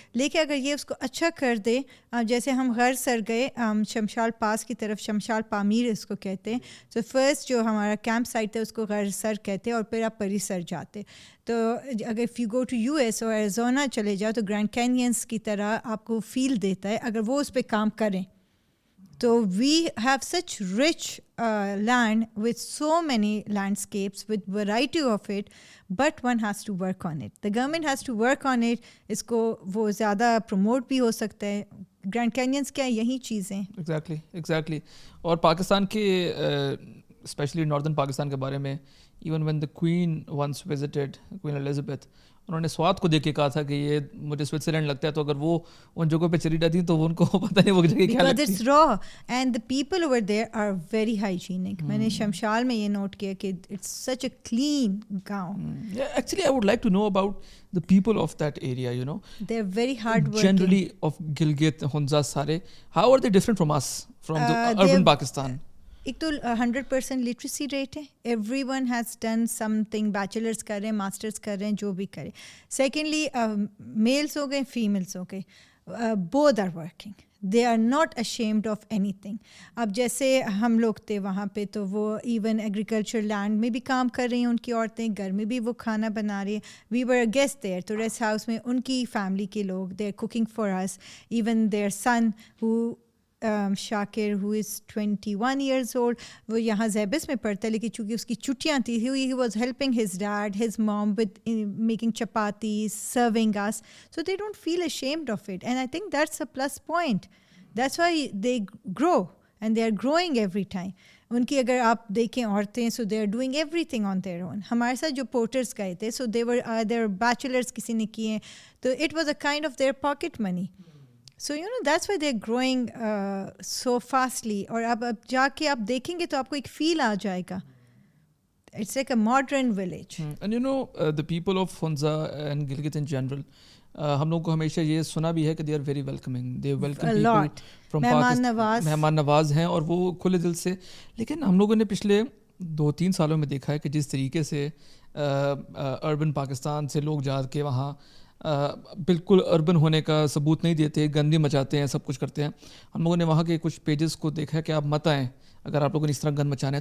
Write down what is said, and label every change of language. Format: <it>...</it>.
<ur>لیکن اگر یہ اس کو اچھا کر دے, جیسے ہم غر سر گئے شمشال پاس کی طرف, شمشال پامیر اس کو کہتے ہیں. تو فرسٹ جو ہمارا کیمپ سائٹ ہے اس کو غر سر کہتے ہیں, اور پھر آپ پری سر جاتے. تو اگر</ur> <en>if you go to US</en> <ur>اور ایریزونا چلے جاؤ تو گرینڈ کینینس کی طرح آپ کو فیل دیتا ہے اگر وہ اس پہ کام کریں.</ur> <en>تو we have such rich land with so many landscapes with variety of it, but one has to work on it. The government has to work on it.</en> <ur>اس کو وہ زیادہ پروموٹ بھی ہو سکتا ہے. گرینڈ کینینس کیا یہی چیزیں.</ur> <en>Exactly.</en> <ur>اور پاکستان کے اسپیشلی ناردرن پاکستان کے بارے میں,</ur> <en>even when the queen once visited,</en> <ur>queen Elizabeth, انہوں نے سوات کو دیکھ کے کہا تھا کہ یہ مجھے سوئٹزرلینڈ لگتا ہے. تو اگر وہ ان جگہوں پہ چلی جاتی ہیں تو ان کو پتہ نہیں وہ جگہ کیا لگتی ہے.</ur> <en>Because it's raw and the people over there are very hygienic.</en> <ur>میں نے شمشال میں یہ نوٹ کیا کہ</ur> <en>it's such a clean</en> <ur>گاؤں.</ur> <en>Actually, I would like to know about the people of that area, you know. They're very hard working. Generally of Gilgit, Hunza, Sare. How are they different from us, from the urban Pakistan?</en> <ur>ایک تو 100% literacy rate ہے.</ur> <en>everyone has done something,</en> <ur>bachelors کر رہے ہیں, masters کر رہے ہیں, جو بھی کریں.</ur> <en>Secondly males ہو گئے, females ہو گئے, both are working. They are not ashamed of anything.</en> <ur>اب جیسے ہم لوگ تھے وہاں پہ تو وہ ایون ایگریکلچر لینڈ میں بھی کام کر رہی ہیں ان کی عورتیں, گھر میں بھی وہ کھانا بنا رہی ہیں.</ur> <en>we were guests there,</en> <ur>تو ریسٹ ہاؤس میں ان کی فیملی کے لوگ,</ur> <en>They are cooking for us. Even their son ہو Shakir who is 21 years old,</en> <ur>وہ یہاں زیبس میں پڑھتا ہے, لیکن چونکہ اس کی چھٹیاں تھی,</ur> <en>he was helping his dad, his mom with making chapatis, serving us, so they don't feel ashamed of it, and I think that's a plus point. That's why they grow and they are growing every time.</en> <ur>ان کی اگر آپ دیکھیں عورتیں,</ur> <en>so they are doing everything on their own.</en> <ur>ہمارے ساتھ جو porters گئے تھے,</ur> <en>so they were their bachelors</en> <ur>کسی نے کیے,</ur> <en>تو it was a kind of their pocket money. So that's why they're growing so fastly.</en> <ur>اور اب جا کے آپ دیکھیں گے تو آپ کو ایک فیل آ جائے گا.</ur> <en>It's like a modern village. And the people of Hunza and Gilgit in general,</en> <ur>ہم لوگوں کو ہمیشہ یہ سنا بھی ہے کہ</ur> <en>they are very welcoming. They welcome people from Pakistan.</en> <ur>مہمان نواز ہیں اور وہ کھلے دل سے. لیکن ہم لوگوں نے پچھلے 2-3 سالوں میں دیکھا ہے کہ جس طریقے سے اربن پاکستان سے لوگ جا کے وہاں بالکل اربن ہونے کا ثبوت نہیں دیتے, گندی مچاتے ہیں, سب کچھ کرتے ہیں. ہم لوگوں نے وہاں کے کچھ پیجز کو دیکھا ہے کہ آپ مت آئیں اگر آپ لوگوں نے اس طرح گند مچانا ہے.</ur>